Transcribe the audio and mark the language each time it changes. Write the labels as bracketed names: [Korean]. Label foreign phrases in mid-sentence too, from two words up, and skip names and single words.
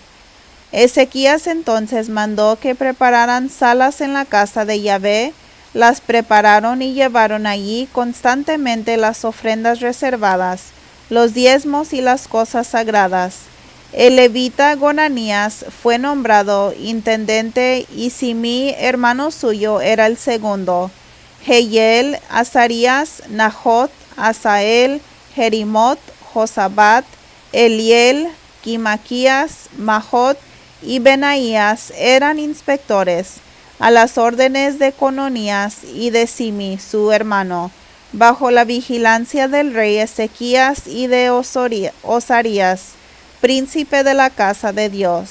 [Spanish] Ezequías entonces mandó que prepararan salas en la casa de Yahvé, las prepararon y llevaron allí constantemente las ofrendas reservadas, los diezmos y las cosas sagradas. El levita Gonanías fue nombrado intendente, y Simí, hermano suyo, era el segundo. Jehiel, Azarías, Nahot, Asael, Jerimot, Josabat, Eliel, Quimaquías, Mahot y Benaías eran inspectores, a las órdenes de Cononías y de Simí, su hermano, bajo la vigilancia del rey Ezequías y de Osarías, príncipe de la casa de Dios.